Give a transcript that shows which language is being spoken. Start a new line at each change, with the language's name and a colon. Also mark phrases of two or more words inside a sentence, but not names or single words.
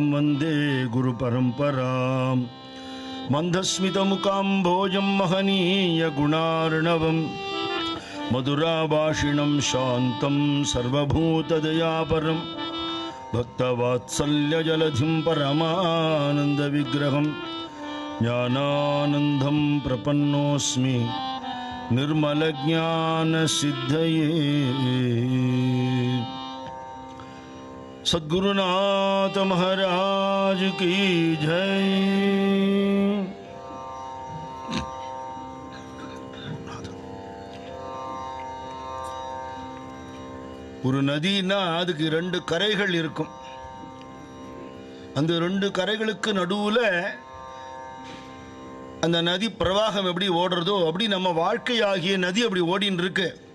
Sanskrit: वन्दे गुरु परंपरां मंदस्मितमुकाम्भोजं महनीय गुणार्णवं मधुराभाषिणं शान्तं सर्वभूतदयापरं भक्तवात्सल्यजलधिं परमानन्दविग्रहं ज्ञानानन्दं प्रपन्नोऽस्मि निर्मलज्ञानसिद्धये सद्गुरुनाथ महाराज
Hindi: की जय.
Tamil: ஒரு நதினா அதுக்கு ரெண்டு கரைகள் இருக்கும். அந்த ரெண்டு கரைகளுக்கு நடுவுல அந்த நதி பிரவாகம் எப்படி ஓடுறதோ அப்படி நம்ம வாழ்க்கையாகிய நதி அப்படி ஓடின்னு இருக்கு.